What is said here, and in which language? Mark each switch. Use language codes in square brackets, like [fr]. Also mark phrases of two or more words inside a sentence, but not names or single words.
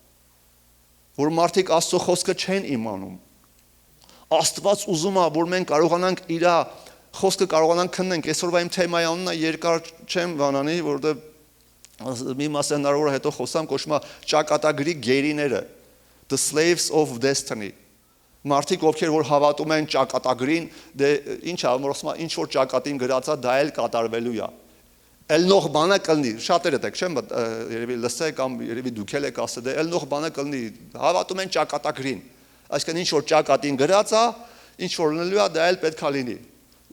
[hy] որ մարդիկ Աստծո խոսքը չեն իմանում։ Աստված ուզում է, որ մենք կարողանանք իր խոսքը կարողանանք քննենք։ Այսօրվա իմ թեմայի անունը երկար չեմ վանանի, որովհետև մի մասը հնարավոր է հետո խոսամ, կոչվում է ճակատագրի գերիները, [en] the slaves of destiny։ [hy] Մարդիկ ովքեր որ հավատում են ճակատագրին, դե ինչ է, որ ասում է, ինչ որ ճակատին գրած է, դա էլ կատարվելու է։ Էլ նող բանը կլինի, շատերը դեք չեմ, երևի լսեք կամ երևի դուք էլ եք ասել, դե էլ նող բանը կլինի, հավատում են ճակատագրին։ Այսինքն ինչ որ ճակատին գրած է, ինչ որ լինելու է, դա էլ պետք է լինի։ Ու